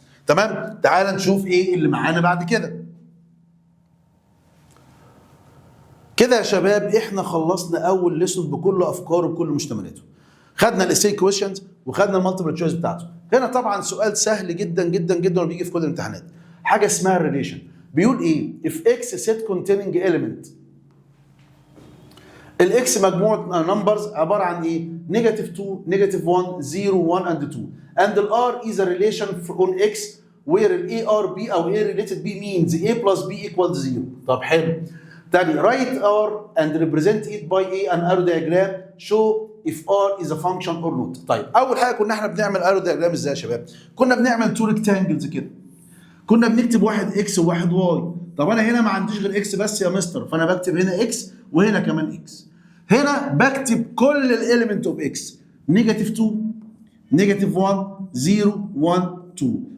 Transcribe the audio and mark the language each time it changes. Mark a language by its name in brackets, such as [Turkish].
[Arabic] تمام؟ تعال نشوف ايه اللي معانا بعد كده. كده يا شباب احنا خلصنا اول ليسون بكل افكاره وبكل مشتملاته. خدنا الاساي كويشنز وخدنا المالتيبل تشويس بتاعته. هنا طبعا سؤال سهل جدا جدا جدا وبيجي في كل الامتحانات، حاجه اسمها الريليشن. [English] بيقول ايه؟ if x set containing element، [Arabic] الاكس مجموعه نمبرز عباره عن ايه؟ [English] Negative 2 negative 1 0 1 and 2 and الار is a relation on x where ال a r b او a related b means a plus b equals 0. [Arabic] طب حلو. [English] تاني write r and represent it by a an arrow diagram show if r is a function or not. [Arabic] طيب اول حاجه كنا احنا بنعمل arrow diagram ازاي يا شباب؟ كنا بنعمل تو ريكتانجلز كده، كنا بنكتب واحد اكس وواحد واي. طب انا هنا ما عنديش غير اكس بس يا مستر، فانا بكتب هنا اكس وهنا كمان اكس. هنا بكتب كل الاليمنت اوف اكس، نيجاتيف 2 نيجاتيف 1 0 1 2.